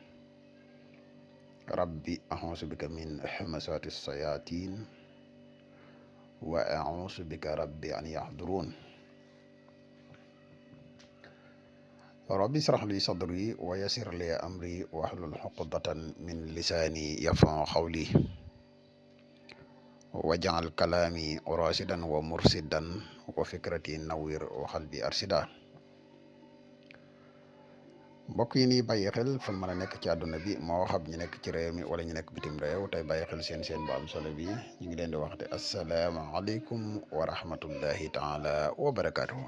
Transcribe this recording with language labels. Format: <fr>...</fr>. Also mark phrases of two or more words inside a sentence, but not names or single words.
<ar>ربي أعوذ بك من همزات الشياطين وأعوذ بك ربي أن يحضرون. ربي اشرح لي صدري ويسر لي أمري واحلل عقدة من لساني يفقهوا قولي واجعل كلامي راشدا ومرشدا وفكرتي نور وقلبي أرشد.</ar> <wo>mbokk yi nii bàyyi xel fan mën a nekk ci àdduna bi moo xam ñu nekk ci réew mi wala ñu nekk bitim réew tey bàyyi xel seen bu am solo bi ñu ngi leen di waxte</wo> <ar>السلام عليكم ورحمة الله تعالى وبركاته.</ar>